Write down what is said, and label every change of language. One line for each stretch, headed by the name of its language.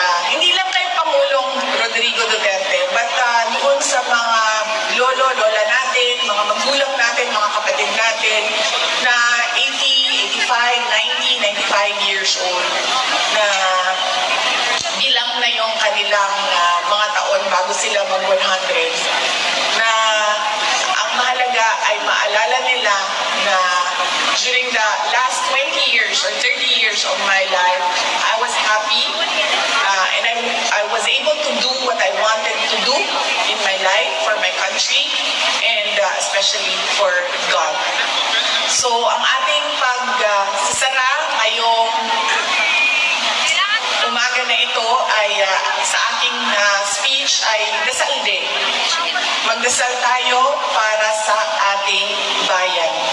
Filipino: Hindi lang kay Pangulong Rodrigo Duterte, but doon sa mga lolo, lola natin, mga magulang natin, mga kapatid natin, na 80, 85, 90, 95
English: years old,
Filipino: na bilang na yung kanilang mga taon bago sila mag-100, na ang mahalaga ay maalala nila na
English: during the last 20 years or 30 years of my life, I was happy and I was able to do what I wanted to do in my life for my country and especially for God.
Filipino: So ang ating pagsasara ngayong umaga na ito ay sa aking speech ay dasal din. Magdasal tayo para sa ating bayan.